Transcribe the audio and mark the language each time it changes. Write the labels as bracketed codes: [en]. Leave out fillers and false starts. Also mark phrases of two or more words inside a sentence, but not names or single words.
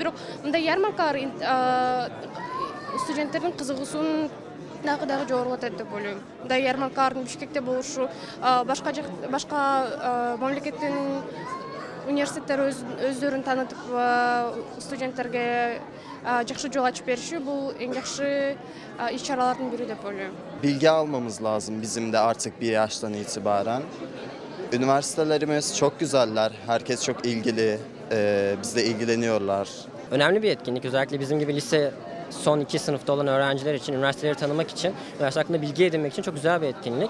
[ky] Бирок мындай ярмаркалар студенттердин кызыгуусун дагы жогорулатат деп ойлойм. Мындай ярмаркалардын Бишкекте болушу, башка мамлекеттин университеттер өздөрүн таанытып студенттерге жакшы жол ачып бериши бул эң жакшы иш-чаралардын бири деп ойлойм. [tr] Bilgi almamız lazım bizim de artık bir yaştan itibaren. Üniversitelerimiz çok güzeller, herkes çok ilgili, bizle ilgileniyorlar. Önemli bir etkinlik, özellikle bizim gibi lise son 2 sınıfta olan öğrenciler için, üniversiteleri tanımak için, üniversite hakkında bilgi edinmek için çok güzel bir etkinlik.